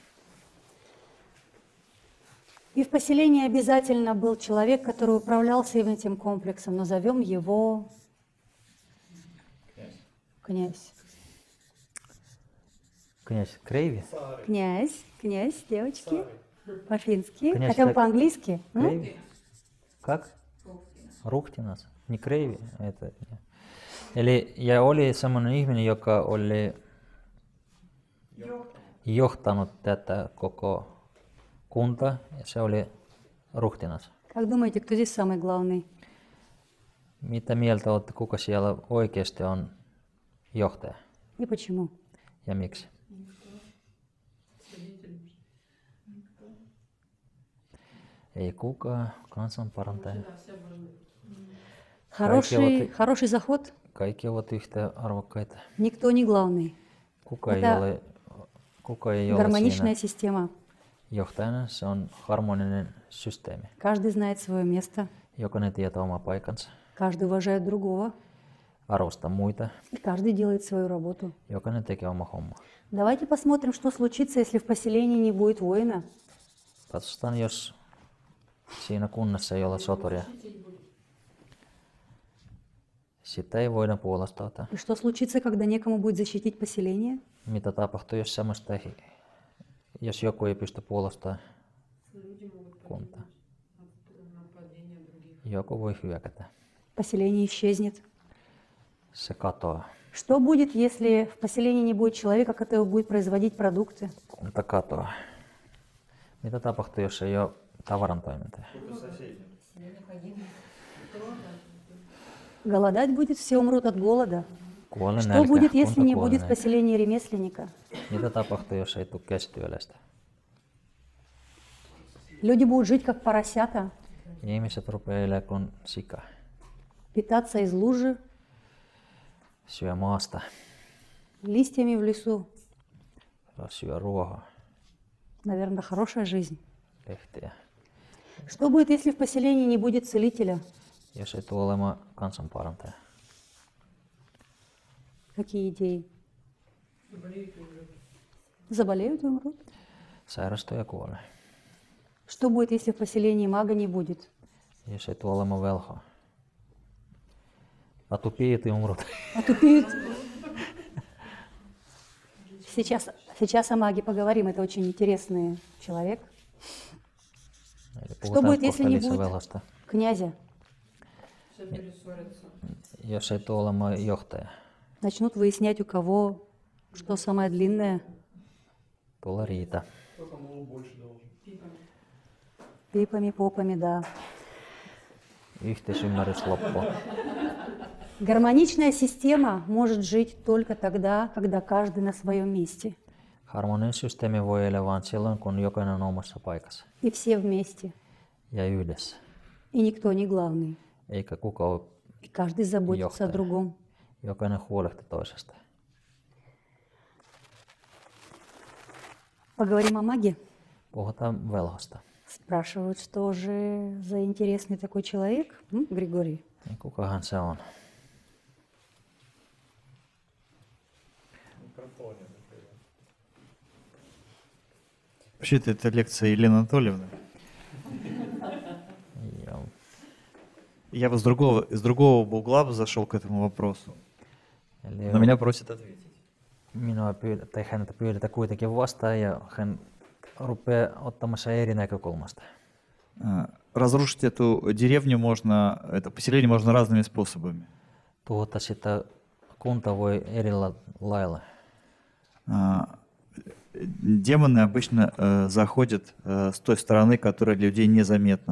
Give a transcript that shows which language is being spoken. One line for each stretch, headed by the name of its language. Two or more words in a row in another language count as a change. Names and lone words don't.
Russian: И в поселении обязательно был человек, который управлял всем этим комплексом. Назовем его князь. Князь Kreivi. Князь, девочки. По-фински. Князь Хотя бы как? по-английски. Kreivi. Как?
Finnish: Ruhtinas. Niin Kreivi. Eli ja oli semmoinen ihminen, joka oli johtanut tätä koko kuntaa, ja se oli ruhtinas.
Russian: Как думаете, кто здесь самый главный?
Finnish: Mitä mieltä olette, kuka siellä oikeasti on johtaja
Russian: И почему?
Finnish: ja miksi? Ei kukaan, kansanparantaja.
Russian: Хороший заход.
Finnish: Kaikki ovat yhtä arvokkaita.
Russian: Никто не главный.
Finnish: Kuka ei ole
Russian: Гармоничная
Finnish: siinä
Russian: система.
Finnish: johtajana, se on harmoninen systeemi.
Russian: Каждый знает свое место.
Finnish: Jokainen tietää oma paikansa,
Russian: Каждый уважает другого.
Finnish: arvostaa muita,
Russian: И каждый делает свою работу.
Finnish: jokainen tekee oma homma.
Russian: Давайте посмотрим, что случится, если в поселении не будет воина.
Finnish: Katsotaan, jos siinä kunnassa ei ole soturia. Sitä ei voida puolustautua.
Russian: И что случится, когда некому будет защитить поселение?
Finnish: Mitä tapahtuu, jos joku ei pysty puolustamaan kuntaa? Joku voi hyökätä.
Russian: Поселение исчезнет.
Finnish: Se katoaa.
Russian: Что будет, если в поселении не будет человека, который будет производить продукты?
Finnish: Kunta katoaa. Mitä tapahtuu, jos ei ole tavarantoimintaa?
Russian: Голодать будет, все умрут от голода.
Finnish: Kuolee
Russian: Что
Finnish: nälkä,
Russian: будет, если
Finnish: kunta
Russian: не
Finnish: kuolee
Russian: будет в
Finnish: nälkä.
Russian: поселении ремесленника?
Finnish: Mitä tapahtuu, jos ei tule käsityöläistä?
Russian: Люди будут жить как поросята,
Finnish: Ihmiset rupeaa elämään kuin sika.
Russian: питаться из лужи,
Finnish: Syö maasta,
Russian: листьями в лесу.
Finnish: syö ruohoa,
Russian: Наверное, хорошая жизнь.
Finnish: lehtiä.
Russian: Что будет, если в поселении не будет целителя?
Finnish: Jos ei tule olemaan kansanparantaja.
Russian: Какие идеи? Заболеют и умрут.
Finnish: Sairastuu ja kuolee.
Russian: Что будет, если в поселении мага не будет?
Finnish: Jos ei tule olemaan velhoa.
Russian: Отупеют и умрут. Отупеют. Сейчас о маге поговорим. Это очень интересный человек.
Finnish: Eli
Russian: Что
Finnish: puhutaan
Russian: будет, если
Finnish: kohta
Russian: не
Finnish: lisää
Russian: будет
Finnish: velhosta.
Russian: князя?
Finnish: Jos ei tule olemaan johtaja.
Russian: Начнут выяснять, у кого что самое длинное.
Finnish: Tulee riita.
Russian: Пипами, попами, да.
Finnish: Yhteisymmärrys loppuu.
Russian: Гармоничная система может жить только тогда, когда каждый на своем месте.
Finnish: Harmoninen systeemi voi elää vain silloin, kun jokainen on omassa paikassa
Russian: И все вместе.
Finnish: ja yhdessä.
Russian: И никто не главный.
Finnish: Eikä kuka ole
Russian: И каждый заботится о
Finnish: johtaja.
Russian: другом.
Finnish: Jokainen huolehtii toisesta.
Russian: Поговорим о маге.
Finnish: Puhutaan velhosta.
Russian: Спрашивают, что же за интересный такой человек, Григорий?
Finnish: Niin kukahan se on?
Russian: Вообще-то это лекция Елены Анатольевны.
Finnish: Ja,
Russian: Я бы с другого бы угла бы зашел к этому вопросу.
Finnish: eli
Russian: Но меня просят ответить.
Finnish: häntä pyydetään kuitenkin vastaan ja hän rupeaa ottamaan sen eri näkökulmasta.
Russian: Разрушить эту деревню можно, это поселение можно разными способами.
Finnish: Tuhota sitä kunta voi eri lailla.
Russian: Демоны обычно заходят с той стороны, которая для людей незаметна.